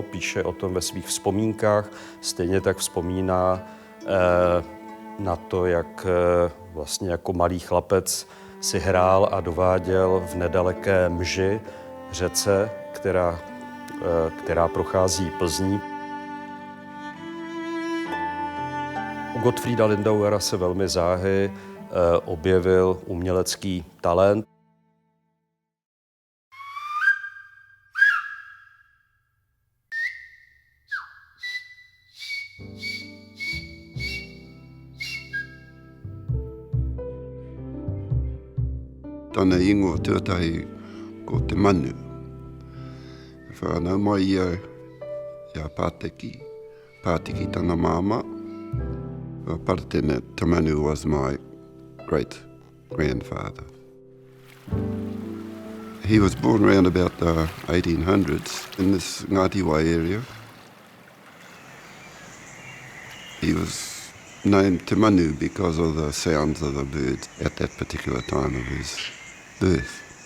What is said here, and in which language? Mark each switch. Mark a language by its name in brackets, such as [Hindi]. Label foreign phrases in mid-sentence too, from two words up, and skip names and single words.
[Czech] Píše o tom ve svých vzpomínkách. Stejně tak vzpomíná na to, jak vlastně jako malý chlapec si hrál a dováděl v nedaleké Mži, řece, která prochází Plzní. U Gottfrieda Lindauera se velmi záhy objevil umělecký talent. [Māori] Tana ingo tuatahi ko Te Manu. Whanau mai ia Pātiki tana māma. [English] Paratene Te Manu was my great-grandfather. He was born around about the 1800s in this Ngātiwai area. He was named Te Manu because of the sounds of the birds at that particular time of his birth.